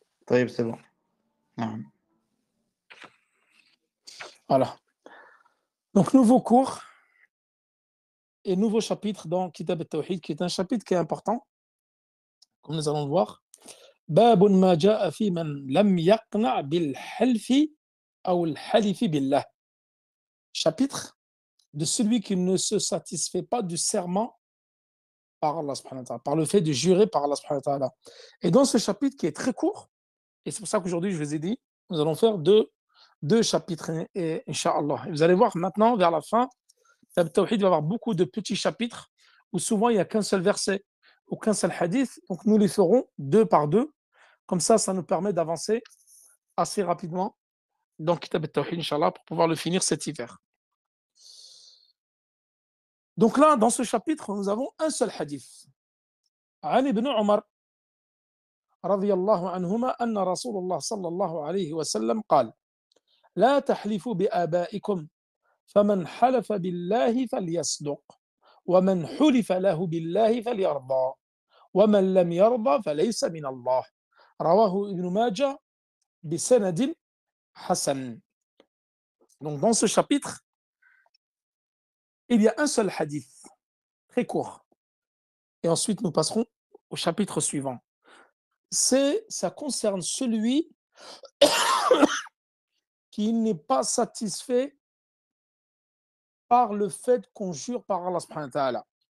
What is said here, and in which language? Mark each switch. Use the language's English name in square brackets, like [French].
[Arabic] طيب, [French] c'est bon. [Arabic] نعم. [French] Voilà. Donc, nouveau cours et nouveau chapitre dans Kitab al-Tawhid, qui est un chapitre qui est important, comme nous allons le voir. [Arabic] باب ما جاء في من لم يقنع بالحلف أو الحلف بالله. [French] Chapitre de celui qui ne se satisfait pas du serment par Allah subhanahu wa ta'ala, par le fait de jurer par Allah subhanahu wa ta'ala. Et dans ce chapitre qui est très court, et c'est pour ça qu'aujourd'hui je vous ai dit, nous allons faire deux chapitres, et Inch'Allah. Et vous allez voir maintenant, vers la fin, le Tawhid va avoir beaucoup de petits chapitres où souvent il n'y a qu'un seul verset ou qu'un seul hadith. Donc nous les ferons deux par deux. Comme ça nous permet d'avancer assez rapidement dans Kitab al-Tawhid, Inch'Allah, pour pouvoir le finir cet hiver. Donc là, dans ce chapitre, nous avons un seul hadith. [Arabic] عن ابن عمر رضي الله عنهما أن رسول الله صلى الله عليه وسلم قال لا تحلفوا بآبائكم فمن حلف بالله فليصدق ومن حلف له بالله فليرضى ومن لم يرضى فليس من الله رواه ابن ماجه بسند حسن. [French] Donc dans ce chapitre, il y a un seul hadith, très court. Et ensuite nous passerons au chapitre suivant. Ça concerne celui qui n'est pas satisfait par le fait qu'on jure par Allah subhanahu wa ta'ala.